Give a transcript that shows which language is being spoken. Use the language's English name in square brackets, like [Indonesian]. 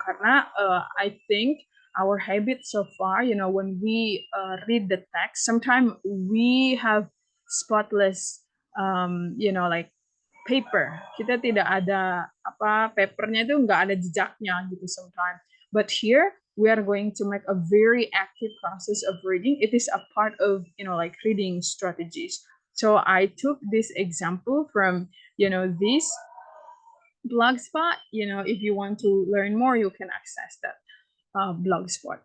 [English] Karena I think our habit so far, when we read the text, sometimes we have spotless, like paper. [Indonesian] Kita tidak ada papernya itu nggak ada jejaknya gitu sometimes. [English] But here we are going to make a very active process of reading. It is a part of like reading strategies. So I took this example from this blogspot. If you want to learn more, you can access that blogspot.